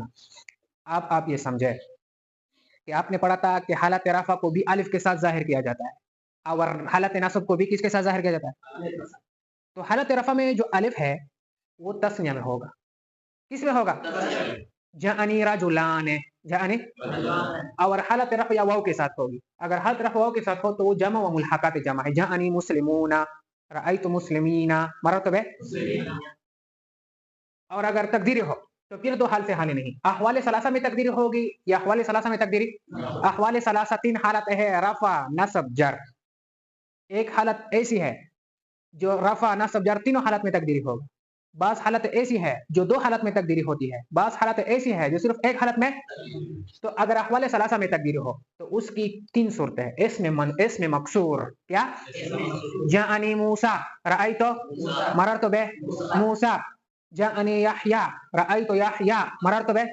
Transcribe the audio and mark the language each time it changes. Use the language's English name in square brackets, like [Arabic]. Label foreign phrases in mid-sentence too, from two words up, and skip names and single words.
[Urdu] آپ یہ سمجھیں کہ آپ نے پڑھا تھا کہ حالت رفع کو بھی الف کے ساتھ ظاہر کیا جاتا ہے اور حالت نصب کو بھی کس کے ساتھ ظاہر کیا جاتا ہے? تو حالت رفع میں جو الف ہے وہ تثنیہ میں ہوگا. کس میں ہوگا? [Arabic] جاءني رجلان، جاءني. [Urdu] اور حالت رفع یا واو کے ساتھ ہوگی۔ اگر حالت رفع واو کے ساتھ ہو تو وہ جمع و ملحقات جمع ہے. [Arabic] جاءني مسلمون رأيت مسلمين مررت به. [Urdu] اور اگر تقدیری ہو تو پھر 2 حال سے حال ہی نہیں. احوال ثلاثہ میں تقدیری ہوگی یا احوال ثلاثہ میں تقدیری؟ احوال ثلاثہ 3 حالت ہے، رفع نصب جر. ایک حالت ایسی ہے جو رفع نصب جر تینوں حالت میں تقدیری ہوگا. بعض حالت ایسی ہے جو دو حالت میں تقدیری ہوتی ہے، بعض حالت ایسی ہے جو صرف ایک حالت میں. تو اگر احوال ثلاثہ میں تقدیری ہو تو اس کی تین صورتیں ہیں. اس میں مکسور کیا؟ [Arabic] جاءنی موسیٰ رأیت مررت بہ موسیٰ، جاءنی یحییٰ رأیت یحییٰ مررت بہ.